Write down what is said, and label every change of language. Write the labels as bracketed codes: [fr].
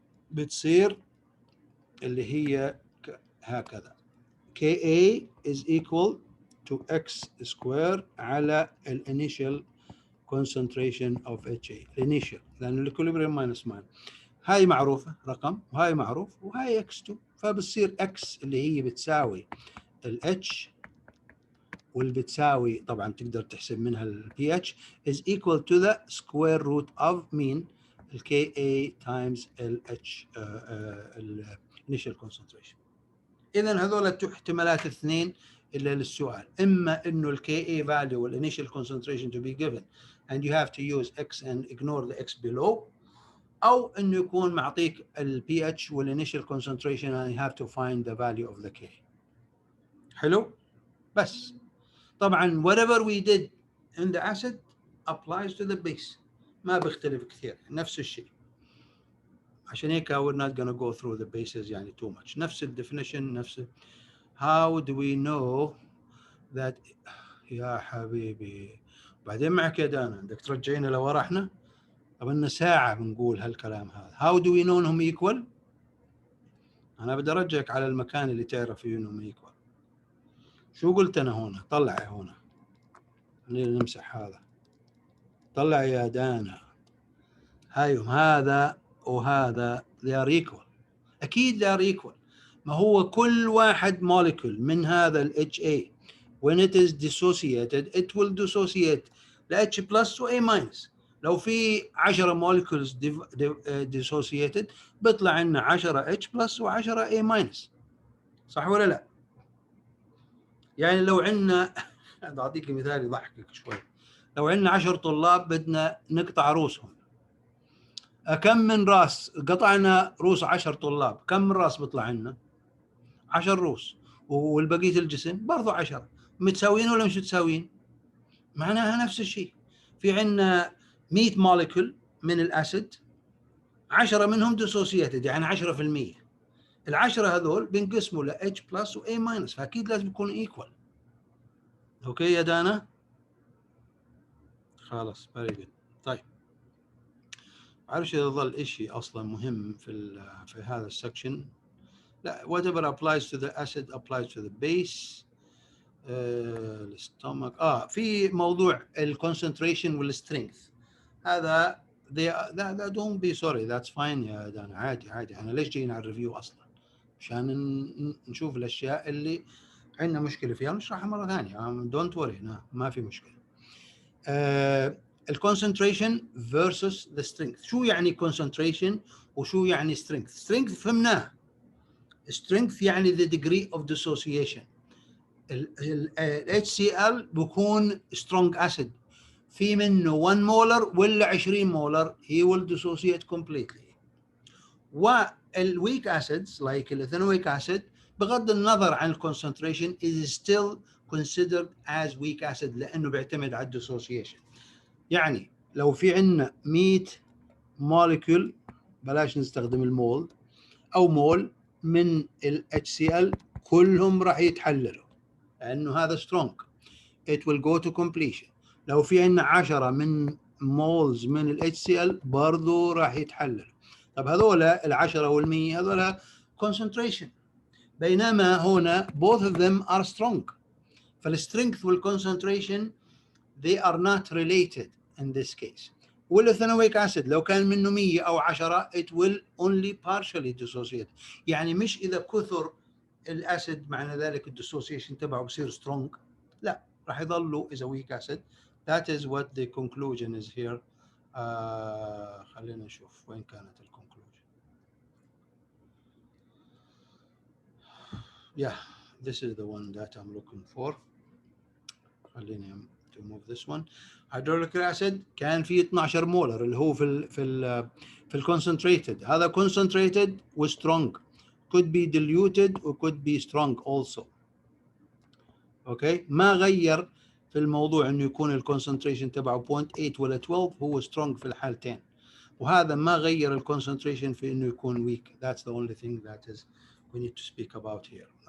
[ar] بتصير اللي هي هكذا Ka is equal to X square على ال initial concentration of HA، initial لأن الإكوليبريم minus mine، هاي معروفة رقم وهاي معروف وهاي x2، فبتصير x اللي هي بتساوي ال h واللي بتساوي طبعا تقدر تحسب منها ال pH is equal to the square root of مين؟ ال Ka times ال h ال initial concentration. إذا هذول احتمالات اثنين الا للسؤال، اما انه ال Ka value وال initial concentration to be given [en] and you have to use X and ignore the X below، [ar] او انه يكون معطيك ال pH وال initial concentration [en] and you have to find the value of the K. [ar] حلو؟ بس طبعا [en] whatever we did in the acid applies to the base، [ar] ما بيختلف كثير، نفس الشيء. عشان هيك [en] we're not gonna go through the bases [ar] يعني too much. نفس ال definition، نفس how do we know that. يا حبيبي بعدين معك يا دانا، بدك ترجعينا لورا احنا؟ قبلنا ساعة بنقول هالكلام هذا. how do we know انهم equal؟ انا بدي ارجعك على المكان اللي تعرف فيه انهم equal. شو قلت انا هنا؟ طلع هنا، خلينا نمسح هذا. طلع يا دانا، هايهم هذا وهذا they are equal. [en] اكيد they are equal. [ar] ما هو كل واحد موليكول من هذا ال [en] HA when it is dissociated it will dissociate ل H plus و A minus. [ar] لو في 10 molecules dissociated بيطلع لنا 10 H plus و 10 A minus، صح ولا لا؟ يعني لو عندنا أعطيك مثال يضحكك شوي، لو عندنا 10 طلاب بدنا نقطع رؤوسهم، كم من راس قطعنا رؤوس 10 طلاب، كم من راس بيطلع لنا؟ 10 رؤوس، والبقيه الجسم برضه 10. متساويين ولا مش متساويين؟ معناها نفس الشيء. في عندنا 100 موليكول من الاسيد، 10 منهم ديسوسييتد يعني 10%. ال10 هذول بينقسموا ل H بلس و A ماينس، فاكيد لازم يكون ايكوال. اوكي يا دانا؟ خلاص فيري جود. طيب معرفش اذا ظل شيء اصلا مهم في هذا السكشن. لا [en] whatever applies to the acid applies to the base. [ar] الستومك في موضوع الكونسنتريشن والسترينث هذا [en] don't be sorry that's fine [ar] يا دانا، عادي. انا ليش جايين على الريفيو اصلا؟ عشان نشوف الاشياء اللي عندنا مشكله فيها ونشرحها مره ثانيه. [en] don't worry [ar] ما في مشكله. الكونسنتريشن [en] versus the strength. [ar] شو يعني concentration وشو يعني strength؟ strength فهمناه. [en] strength يعني the degree of dissociation. ال HCl بيكون strong acid، [ar] في منه 1 مولر ولا 20 مولر [en] he will dissociate completely. والweak acids like الethanoic acid [ar] بغض النظر عن [en] concentration is still considered as weak acid [ar] لأنه بيعتمد على [en] dissociation. [ar] يعني لو في عندنا 100 molecule، بلاش نستخدم المول أو مول من ال HCl كلهم راح يتحللوا لأنه هذا strong [en] it will go to completion. [ar] لو في عندنا 10 من مولز من ال HCl برضو راح يتحلل. طب هذول ال10 وال100 هذول concentration، بينما هنا [en] both of them are strong. [ar] فالstrength والconcentration [en] they are not related in this case. والethanoic acid [ar] لو كان منه 100 أو 10 [en] it will only partially dissociate. [ar] يعني مش إذا كثر الاسيد معنى ذلك الديسوسيشن تبعه بصير سترونج، لا راح يظلوا is a weak acid. [en] That is what the conclusion is here. [ar] خلينا نشوف وين كانت الكونكلوجن. [en] Yeah, this is the one that I'm looking for. [ar] خليني [en] to move this one. [ar] Hydrochloric acid كان فيه 12 مولر اللي هو في الconcentrated. [en] هذا concentrated و strong. could be diluted or could be strong also. [ar] اوكي ما غير في الموضوع انه يكون الكونسنتريشن تبعه 0.8 ولا 12 هو سترونج في الحالتين، وهذا ما غير الكونسنتريشن في انه يكون ويك. [en] That's the only thing that is we need to speak about here.